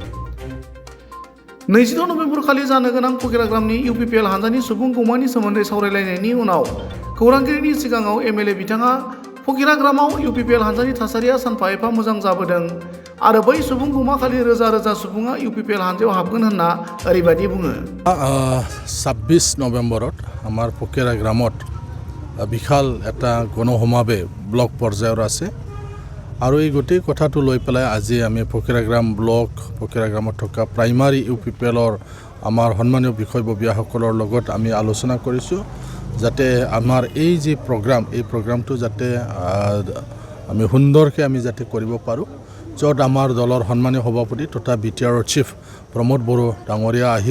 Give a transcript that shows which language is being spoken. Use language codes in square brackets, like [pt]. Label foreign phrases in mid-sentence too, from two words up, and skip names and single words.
[brx] 26 नभेम्बर खालि जानो गोनां फकिराग्रामनि इउपिपिएल हान्जानि सुबुं गौमानि सोमोन्दै सावरायलायनायनि उनाव खौरांगिरिनि सिगाङाव एमएलए बिथाङा फकिराग्रामाव इउपिपिएल हान्जानि थासारिया सानफा एफा मोजां जाबोदों आरो बै सुबुं गौमा खालि रोजा रोजा सुबुङा इउपिपिएल हान्जायाव हाबगोन होनना ओरैबायदि बुङो। [as] 26 নৱেম্বৰত আমাৰ ফকিৰাগ্ৰামত বিশাল এটা গণসমাৱেশ ব্লক পৰ্যায়ৰ আছে আৰু এই গোটেই কথাটো লৈ পেলাই আজি আমি ফকিৰাগ্ৰাম ব্লক ফকিৰাগ্ৰামত থকা প্ৰাইমাৰী ইউপিপিএলৰ আমাৰ সন্মানীয় বিষয়ববীয়াসকলৰ লগত আমি আলোচনা কৰিছোঁ যাতে আমাৰ এই যে প্ৰগ্ৰাম এই প্ৰগ্ৰামটো যাতে আমি সুন্দৰকৈ আমি যাতে কৰিব পাৰোঁ য'ত আমাৰ দলৰ সন্মানীয় সভাপতি তথা বিটিআৰৰ চিফ প্ৰমোদ বড়ো ডাঙৰীয়া আহিব।